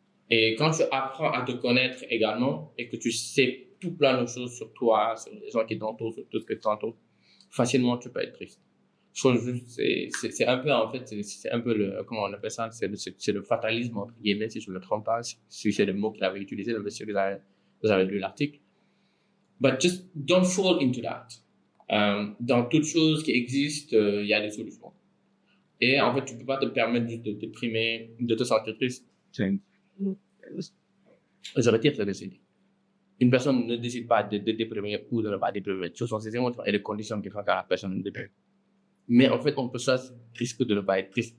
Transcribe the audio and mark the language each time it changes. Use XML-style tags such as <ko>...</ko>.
<fr>Et quand tu apprends à te connaître également, et que tu sais tout plein de choses sur toi, sur les gens qui t'entourent, sur tout ce que tu entoures, facilement tu peux être triste. C'est un peu, en fait, c'est un peu comment on appelle ça, c'est le fatalisme, entre guillemets, si je ne me trompe pas, si c'est le mot qu'il avait utilisé, le monsieur, vous avez lu l'article.</fr> <en>But just don't fall into that.</en> <fr>Dans toute chose qui existe, il y a des solutions. Et en fait, tu peux pas te permettre juste de te déprimer, de te sentir triste. Je retire ce décider. Une personne ne décide pas de déprimer ou de ne pas déprimer. Ce sont ses émotions et les conditions qui font que la personne déprime. Mais en fait, on peut choisir triste que de ne pas être triste.</fr>